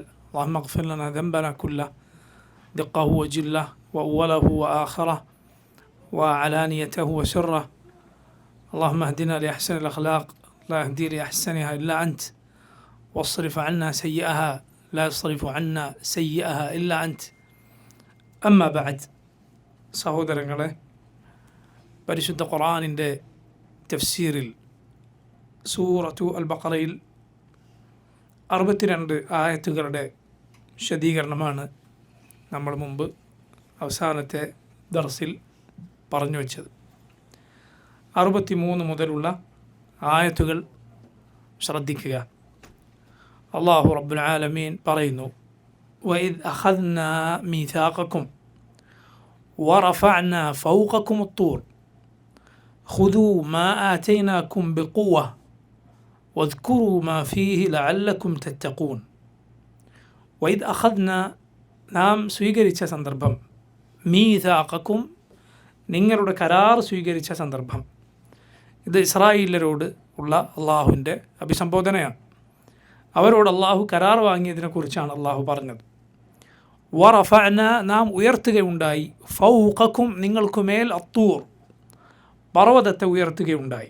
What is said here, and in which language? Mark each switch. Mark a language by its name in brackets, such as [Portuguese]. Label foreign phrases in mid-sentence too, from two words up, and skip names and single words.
[Arabic] اللهم اغفر لنا ذنبنا كله، دقه وجله وأوله وآخره وعلانيته وسره. اللهم اهدنا لأحسن الأخلاق لا يهدي لأحسنها إلا أنت، واصرف عنا سيئها لا يصرف عنا سيئها إلا أنت. أما بعد, [Malayalam] സഹോദരങ്ങളെ, പരിശുദ്ധ ഖുർആനിൻ്റെ തഫ്സീറിൽ സൂറത്തു അൽ ബഖറയിൽ 62 ആയത്തുകളുടെ വിശദീകരണമാണ് നമ്മൾ മുമ്പ് അവസാനത്തെ ദർസിൽ പറഞ്ഞു വച്ചത്. 63 മുതലുള്ള ആയത്തുകൾ ശ്രദ്ധിക്കുക. [Arabic] الله رب العالمين പറയുന്നു, وإذ أخذنا ميثاقكم ورفعنا فوقكم الطور خذوا ما آتيناكم بقوة واذكروا ما فيه لعلكم تتقون. وإذ أخذنا, [Malayalam] നാം സ്വീകരിച്ച സന്ദർഭം, മീസാഖക്കും, നിങ്ങളുടെ കരാർ സ്വീകരിച്ച സന്ദർഭം. ഇത് ഇസ്രായേലരോട് ഉള്ള അള്ളാഹുവിൻ്റെ അഭിസംബോധനയാണ്. അവരോട് അള്ളാഹു കരാർ വാങ്ങിയതിനെക്കുറിച്ചാണ് അള്ളാഹു പറഞ്ഞത്. വറഫഅന, നാം ഉയർത്തുകയുണ്ടായി, ഫൗഖക്കും, നിങ്ങൾക്കുമേൽ, അത്തൂർ, പർവ്വതത്തെ ഉയർത്തുകയുണ്ടായി.